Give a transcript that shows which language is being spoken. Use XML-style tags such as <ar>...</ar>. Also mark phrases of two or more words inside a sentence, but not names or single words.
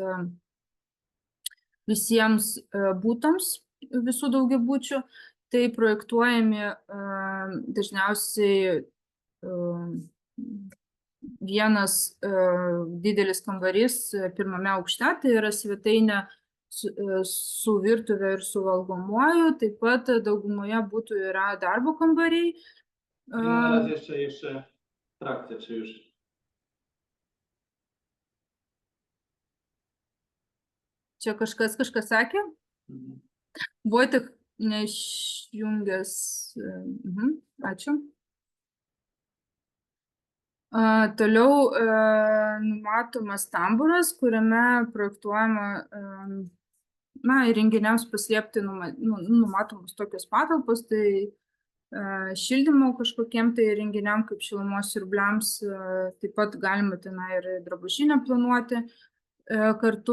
<lt>visiems būtams visų daugiabučių, tai projektuojami dažniausiai vienas didelis kambarys pirmame aukšte, tai yra svetainė su virtuve ir su valgomuoju, taip pat daugumoje būtų yra darbo kambariai.</lt> <pl>Na razie jeszcze w trakcie, czy już?</pl> <lt>Čia kažkas sakė? Vojtek neišjungęs. Ačiū. Toliau numatomas tamburas, kuriame projektuojama įrenginiams paslėpti numatomos tokios patalpos, tai šildymo kažkokiem tai renginiam kaip šilumos siurbliams, taip pat galima tenai ir drabužinę planuoti kartu.</lt>